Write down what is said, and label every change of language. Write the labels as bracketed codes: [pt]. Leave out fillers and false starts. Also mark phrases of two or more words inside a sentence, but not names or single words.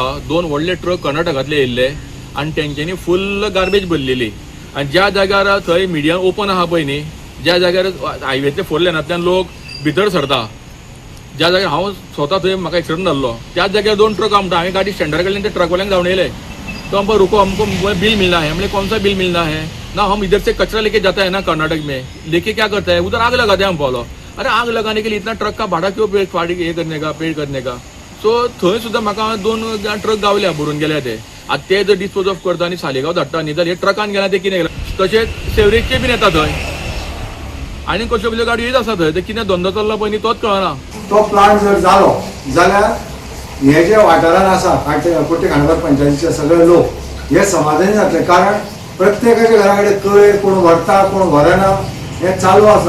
[kok] 2 व्हडले ट्रक कर्नाटकांतले येयल्ले आनी तेंच्यांनी [en] full garbage [kok] भरलेली. आनी ज्या जाग्यार थंय [en] medium open [kok] आहा पळय न्ही, ज्या जाग्यार हायवेतले 4 लेनांतल्यान लोक भितर सरता, ज्या जाग्यार हांव स्वता थंय म्हाका एक्सिडंट जाल्लो त्याच जाग्यार 2 ट्रक म्हणटा. हांवें गाडी स्टँडर्ड कडल्यान ते ट्रकवाल्यांक धांवन येयले. [hi] तो हमको रुको, हमको बिल मिलना है. हमने कौन सा बिल मिलना है? ना हम इधर से कचरा लेके जाता है ना कर्नाटक में, लेके क्या करता है उधर आग लगाते हैं हम बोलो. अरे आग लगाने के लिए इतना ट्रक का भाड़ा क्यों पे करने का. [kok] सो थंय सुद्दां म्हाका 2 ट्रक गावल्या भरून गेल्या ते. आतां ते जर [en] dispose of [kok] करता आनी सालेगांव धाडटा न्ही जाल्यार हे ट्रकान गेला ते कितें गेला. तशेंच सेवरेजचे बीन येता थंय आनी कसल्यो कसल्यो गाडयो येत आसा थंय. ते कितें धंदो चल्ला पळय न्ही तोच कळना. तो प्लांट जर जालो जाल्यार हे जे वाठारान आसा कोटी खांडोबार पंचायतीचे सगळे लोक हे समाधानी जातले, कारण प्रत्येकाच्या घरा कडेन कयर कोण व्हरता कोण व्हरना हे चालू आसा.